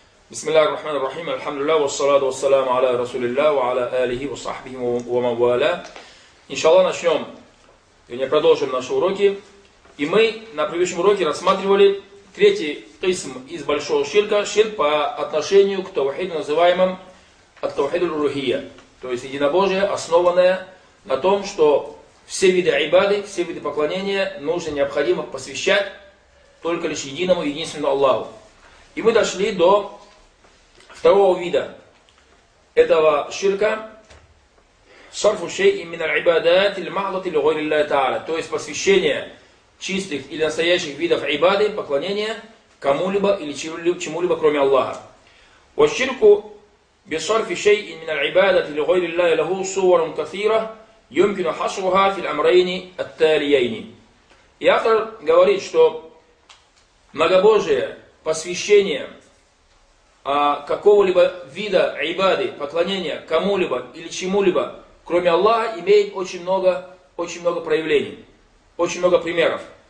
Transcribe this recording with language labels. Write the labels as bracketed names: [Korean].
[Arabic] بسم الله الرحمن الرحيم الحمد لله والصلاة والسلام على رسول الله وعلى آله وصحبه ومن والاه. إن شاء الله [Russian] начнем, вернее, продолжим наши уроки. И мы на предыдущем уроке рассматривали третий قسم из большого ширка, ширк по отношению к тавхиду, называемым [Arabic] التوحيد الألوهية, [Russian] то есть единобожие, основанное на том, что все виды айбады, все виды поклонения нужно, необходимо посвящать только лишь единому, единственному Аллаху. И мы дошли до второго вида этого ширка, [Arabic] صرف شيء من العبادات المحضة لغير الله تعالى, [Russian] то есть посвящение чистых или настоящих видов айбады, поклонения кому-либо или чему-либо, кроме Аллаха. [Arabic] والشرك بصرف شيء من العبادة لغير الله له صور كثيرة يمكن حصرها في الأمرين التاليين. [Russian] И автор говорит, что многобожие, посвящение какого-либо вида айбады, поклонения кому-либо или чему-либо, кроме Аллаха, имеет очень много проявлений, очень много примеров.